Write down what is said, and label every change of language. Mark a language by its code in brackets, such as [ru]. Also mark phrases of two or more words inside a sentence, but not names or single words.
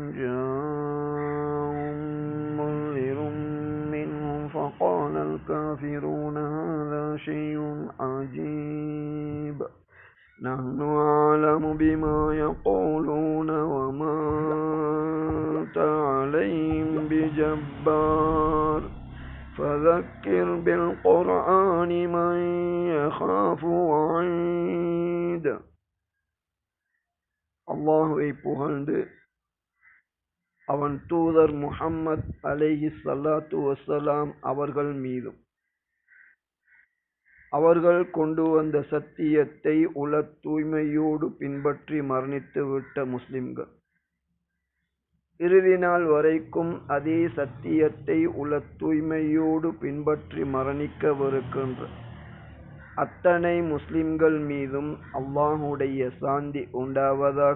[ar] جاءهم منذر منهم فقال الكافرون هذا شيء عجيب نحن أعلم بما يقولون وما أنت عليهم بجبار فذكر بالقرآن من يخاف وعيد. [ta] அல்லாஹுவை புகழ்ந்து அவன் தூதர் முஹம்மத் [ar] عليه الصلاة والسلام [ta] அவர்கள் மீதும் அவர்கள் கொண்டு வந்த சத்தியத்தை உள தூய்மையோடு பின்பற்றி மரணித்து விட்ட முஸ்லிம்கள் இறுதி நாள் வரைக்கும் அதே சத்தியத்தை உள தூய்மையோடு பின்பற்றி மரணிக்கவிருக்கின்ற அத்தனை முஸ்லிம்கள் மீதும் அல்லாஹுடைய சாந்தி உண்டாவதாக.